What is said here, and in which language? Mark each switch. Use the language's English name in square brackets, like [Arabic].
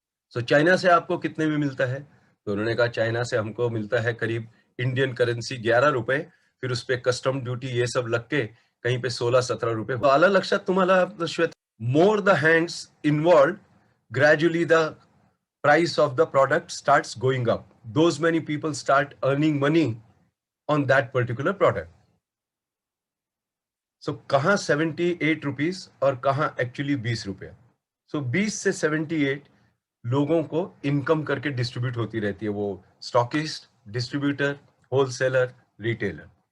[Hindi] So China से आपको कितने में मिलता है, तो उन्होंने कहा चाइना से हमको मिलता है करीब इंडियन करेंसी 11 रुपए, फिर उस पर कस्टम ड्यूटी ये सब लग के कहीं पे 16-17 रुपए। [Marathi] तो आलं लक्षात तुम्हाला [English] Shwet, more the hands involve, gradually the price of the product starts going up. Those many people start earning money on that particular product. [Hindi] So कहाँ 78 रुपीज और कहाँ एक्चुअली 20 रुपया। सो 20 से 78 लोगों को इनकम करके डिस्ट्रीब्यूट होती रहती है, वो स्टॉकिस्ट, डिस्ट्रीब्यूटर, होलसेलर, रिटेलर।